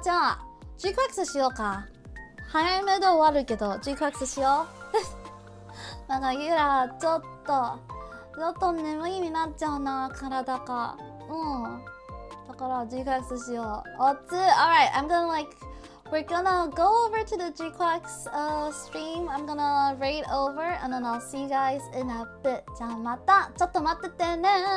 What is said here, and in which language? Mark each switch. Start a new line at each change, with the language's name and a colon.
Japanese: じゃあ G-Quest しようか。早めで終わるけど G-Quest しよう。なんかユラちょっと眠いになっちゃうな、体が。だから G-Quest しよう。
English: Alright, we're gonna go over to the G-Quest stream. I'm gonna raid over and then I'll see you guys in a bit.
Japanese: じゃあまたちょっと待っててね。